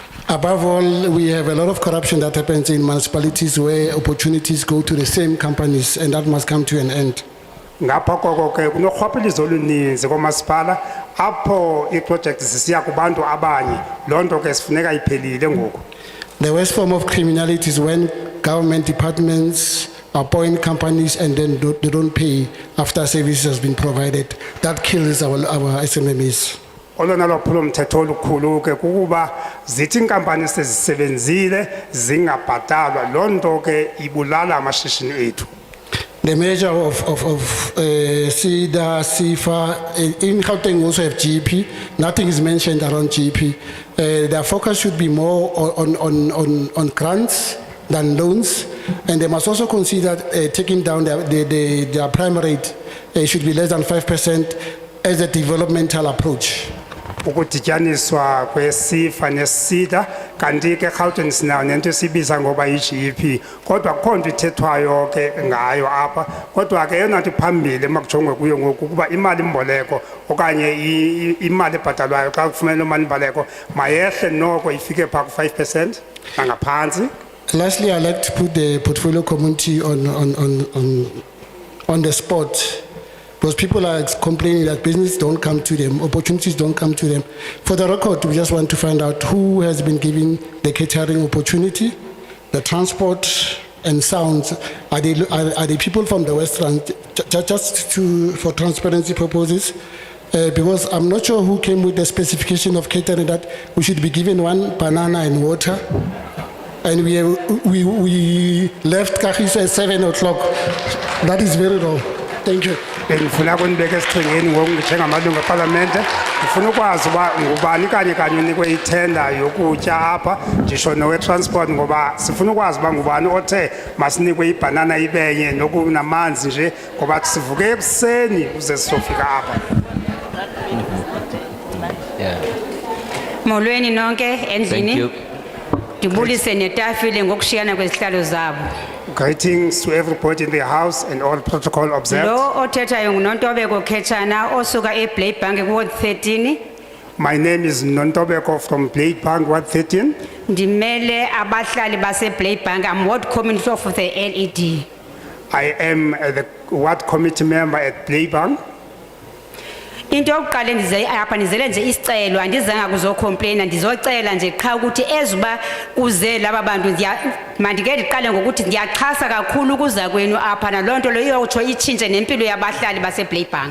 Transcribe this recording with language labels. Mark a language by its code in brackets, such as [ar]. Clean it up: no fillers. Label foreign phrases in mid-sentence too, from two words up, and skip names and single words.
[en] Above all, we have a lot of corruption that happens in municipalities where opportunities go to the same companies, and that must come to an end. [xh] Ngapha koko ke kunorhwaphilizo oluninzi komasipala apho iprojects zisiya kubantu abanye loo nto ke sifuneka iphelile ngoku. [en] The worst form of criminality is when government departments appoint companies and then they don't pay after service has been provided. That kills our SMMEs. [xh] Olona lwaphulomthetho olukhulu ke kukuba zithi inkampani sezisebenzile zingabhatalwa loo nto ke ibulala amashishini ethu. [en] The measure of SEDA, CIFA, in Gauteng we also have GP. Nothing is mentioned around GP. Their focus should be more on grants than loans, and they must also consider taking down their prime rate. Should be less than 5% as a developmental approach. [xh] Ukudityaniswa kwesifa nesida kanti ke Gauteng sinayo nento esibiza ngoba iGP kodwa akho nto ithethwayo ke ngayo apha kodwa ke yona nto phambili makujongwe kuyo ngoku kuba imali imboleko okanye imali ebhatalwayo xa kufuneka imali imboleko mayehle noko ifike pha ku 5% nangaphantsi. [en] Lastly, I'd like to put the portfolio community on the spot. Because people are complaining that business don't come to them, opportunities don't come to them. For the record, we just want to find out who has been given the catering opportunity, the transport and sounds. Are they people from the West Rand? For transparency purposes, because I'm not sure who came with the specification of catering that we should be given one banana and water. And we left Kagiso at 7 o'clock. That is very wrong. Thank you. [zu] Ngifuna kunibeka esichengeni ngoku njengamalungu eParliamente ngifuna ukwazi uba ngubani kanye unikwe ithenda yokutya apha ndisho nowe transport ngoba sifuna ukwazi uba ngubani othe masinikwe ibhanana ibenye nokunamanzi nje ngoba sivuke ekuseni uze sizofika apha. [xh] Molweni nonke endlini. Ndibulise netafile ngokushiyana kwezihlalo zabo. [en] Greetings to everybody in the house and all protocol observed. [xh] Lo othethayo nguNontobeko Khetshana osuka eBladebank Ward 13. [en] My name is Nontobeko from Bladebank Ward 13. [xh] Ndimele abahlali baseBladebank. [en] I'm ward committee of the LED. I am the ward committee member at Bladebank. [xh] Into yokuqala endize apha ndizele nje isicelo andizanga kuzocomplaina ndizocela nje qha ukuthi ezuba kuze laba bantu mandike ndiqale ngokuthi ndiyaxhasa kakhulu ukuza kwenu apha nalonto lo iyotsho itshintshe nempilo yabahlali baseBladebank.